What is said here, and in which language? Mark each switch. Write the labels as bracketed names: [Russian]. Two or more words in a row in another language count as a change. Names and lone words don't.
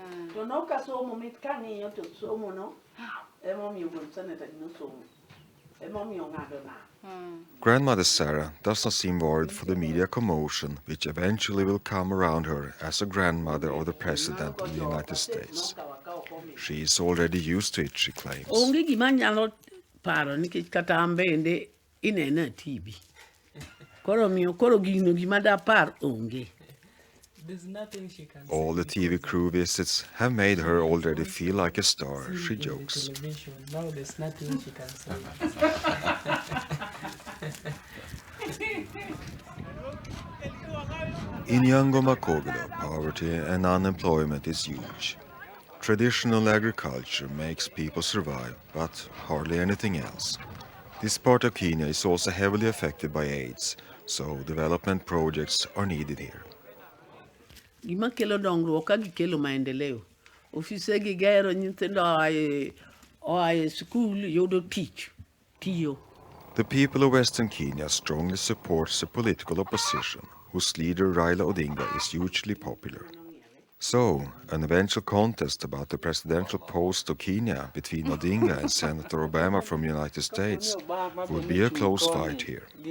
[Luo (Kenya and Tanzania)] To no ka somo mit kang'iyo to somo no emomiyo wuon senator no somo. Emomiyo ng'ado na. [English] Grandmother Sarah does not seem worried for the media commotion which eventually will come around her as a grandmother of the President of the United States. She is already used to it, she claims. [Luo (Kenya and Tanzania)] Onge gima nyalo paro nikech kata an bende inena TV. Koro gino gima da par onge. [English] There's nothing she can All the TV crew visits have made her already feel like a star, she jokes. Television. Now there's nothing she can say. In Nyangoma Kogelo, poverty and unemployment is huge. Traditional agriculture makes people survive, but hardly anything else. This part of Kenya is also heavily affected by AIDS, so development projects are needed here. [Luo (Kenya and Tanzania)] Gima kelo dongruok ka gikelo maendeleo. Ofise gi gero nyithindo oaye skul yudo tich. Tiyo. [English] The people of Western Kenya strongly supports the political opposition, whose leader Raila Odinga is hugely popular. So, an eventual contest about the presidential post of Kenya between Odinga and Senator Obama from the United States would be a close fight here.